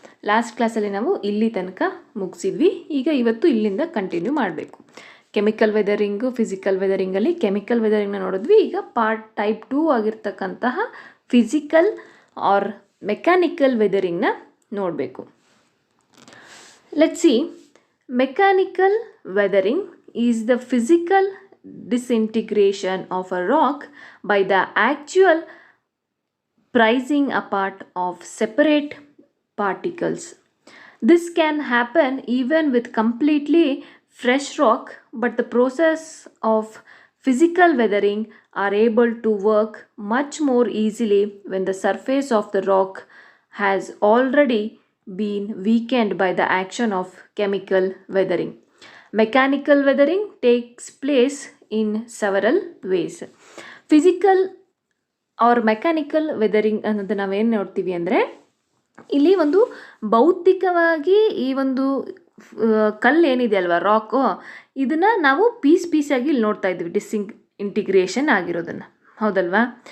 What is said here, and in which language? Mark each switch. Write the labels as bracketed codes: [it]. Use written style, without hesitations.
[kn] Last ಕ್ಲಾಸಲ್ಲಿ ನಾವು ಇಲ್ಲಿ ತನಕ ಮುಗಿಸಿದ್ವಿ. ಈಗ ಇವತ್ತು ಇಲ್ಲಿಂದ ಕಂಟಿನ್ಯೂ ಮಾಡಬೇಕು. ಕೆಮಿಕಲ್ ವೆದರಿಂಗು, ಫಿಸಿಕಲ್ ವೆದರಿಂಗಲ್ಲಿ ಕೆಮಿಕಲ್ ವೆದರಿಂಗ್ನ ನೋಡಿದ್ವಿ. ಈಗ ಟೈಪ್ 2 ಆಗಿರ್ತಕ್ಕಂತಹ ಫಿಸಿಕಲ್ ಆರ್ ಮೆಕ್ಯಾನಿಕಲ್ ವೆದರಿಂಗ್ನ ನೋಡಬೇಕು. [en] Let's see. Mechanical weathering is the physical disintegration of a rock by the actual pricing apart of separate particles. This can happen even with completely fresh rock, but the process of physical weathering are able to work much more easily when the surface of the rock has already been weakened by the action of chemical weathering. Mechanical weathering takes place in several ways. Physical or mechanical weathering [kn] ಅನ್ನೋದು ನಾವೇನು ನೋಡ್ತೀವಿ ಅಂದರೆ, ಇಲ್ಲಿ ಒಂದು ಭೌತಿಕವಾಗಿ ಈ ಒಂದು ಕಲ್ಲು ಏನಿದೆ ಅಲ್ವಾ, ರಾಕು, ಇದನ್ನು ನಾವು ಪೀಸಾಗಿ ಇಲ್ಲಿ ನೋಡ್ತಾ ಇದ್ವಿ, ಇಂಟಿಗ್ರೇಷನ್ ಆಗಿರೋದನ್ನು, ಹೌದಲ್ವಾ?